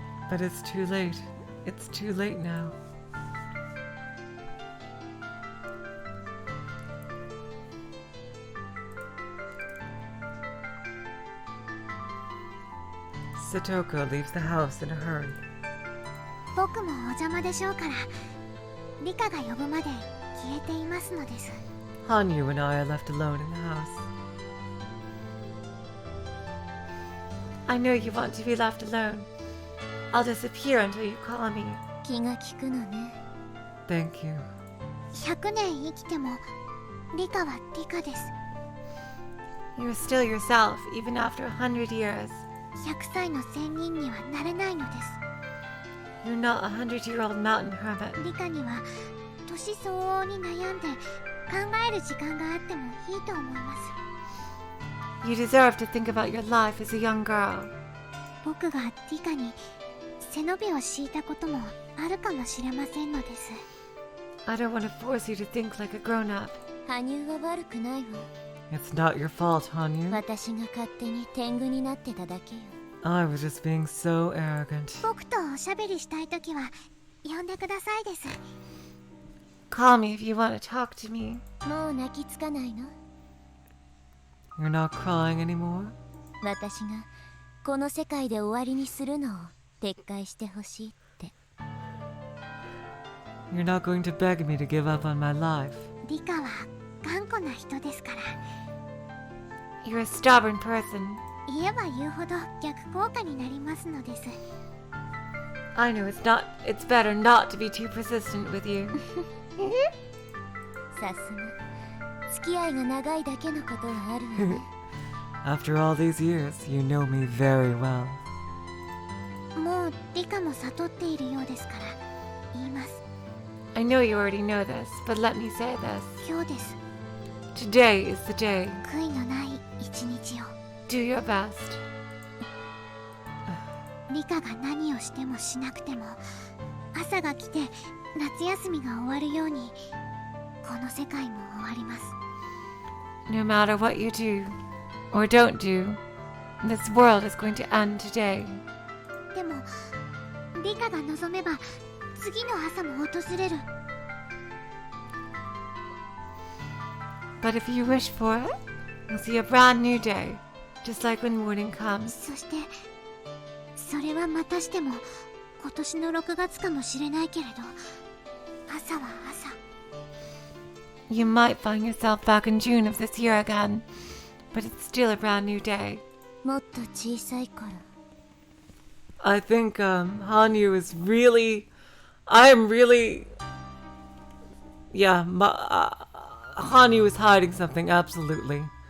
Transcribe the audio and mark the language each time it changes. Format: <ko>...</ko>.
<en>But it's too late. It's too late now. Satoko leaves the house in a hurry.</en> <ja>僕もお邪魔でしょうから、リカが呼ぶまで消えていますのです。</ja> <en>Hanyu and I are left alone in the house. I know you want to be left alone. I'll disappear until you call me.</en> <ja>気が利くのね。</ja> <en>Thank you.</en> <ja>100年生きてもリカはリカです。</ja> <en>You're still yourself, even after 100 years.</en> <ja>100歳の仙人にはなれないのです。</ja> <en>You're not a 100-year-old mountain hermit.</en> <ja>リカには年相応に悩んで考える時間があってもいいと思います。</ja> <en>You deserve to think about your life as a young girl.</en> <ja>僕がリカに背伸びを敷いたこともあるかもしれませんのです。</ja> <en>I don't want to force you to think like a grown-up.</en> <ja>羽生は悪くないわ。</ja> <en>It's not your fault, Hanyu.</en> <ja>私が勝手に天狗になってただけよ。</ja> <en>I was just being so arrogant.</en> <ja>僕とおしゃべりしたいときは呼んでくださいです。</ja> <en>Call me if you want to talk to me.</en> <ja>もう泣きつかないの？</ja> <en>You're not crying anymore?</en> <ja>私がこの世界で終わりにするのを撤回してほしいって。</ja> <en>You're not going to beg me to give up on my life.</en> <ja>リカは頑固な人ですから。</ja> <en>You're a stubborn person.</en> <ja>言えば言うほど逆効果になりますのです。</ja> <en>I know it's better not to be too persistent with you.</en> <ja>さすが付き合いが長いだけのことがあるわね。</ja> <en>After all these years, you know me very well.</en> <ja>もうリカも悟っているようですから言います。</ja> <en>I know you already know this, but let me say this.</en> <ja>今日です。</ja> <en>Today is the day.</en> <ja>悔いのない一日を。</ja> <en>Do your best.</en> <ja>リカが何をしてもしなくても朝が来て夏休みが終わるようにこの世界も終わります。</ja> <en>No matter what you do or don't do, this world is going to end today.</en> <ja>でもリカが望めば次の朝も訪れる。</ja> <en>But if you wish for it, you'll see a brand new day, just like when morning comes.</en> <ja>そしてそれはまたしても今年の6月かもしれないけれど朝は朝。</ja> <en>You might find yourself back in June of this year again, but it's still a brand new day.</en> <ja>もっと小さい頃。</ja> <en>I think Hanyu is really... Yeah, Hanyu is hiding something, absolutely.</en>